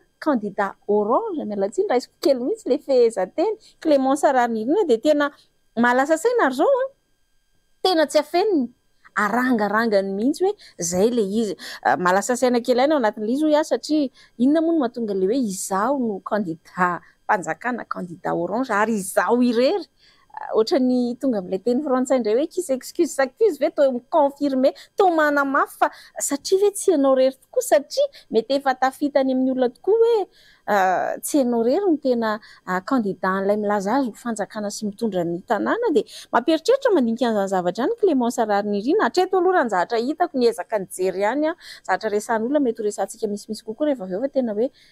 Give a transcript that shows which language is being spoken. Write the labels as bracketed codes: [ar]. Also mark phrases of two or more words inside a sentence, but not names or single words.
[fr] candidat orange [mg] mialatsiny raha isiko kely mihitsy le fehezanteny Clémence Rarinirina dia tena malasa saina ary zao tena tsy afeniny arangarangany mihitsy hoe zay le izy malasa saina kely any ao anatin'le izy ho satria inona moa no mahatonga le hoe izaho no candidat mpanjakana [fr] candidat orange [mg] ary izaho irery ohatra ny tonga amin'ilay teny frantsay indray hoe [fr] qui s'excuse s'accuse [mg] ve to miconfirmer to manamafy fa satria ve tsy ianao rery tokoa satria mety efa tafitany amin'ny olona tokoa hoe tsy ianao rery no tena candidat an'ilay milaza azy ho fanjakana sy mitondra ny tanàna dia mampieritreritra mandinika an'izany zavatra any Clémence Rarinirina hatreto aloha raha ny zavatra hitako ny ezaka nijery ihany zavatra resan'olona mety ho resantsika misimisy kokoa rehefa avy eo fa tena hoe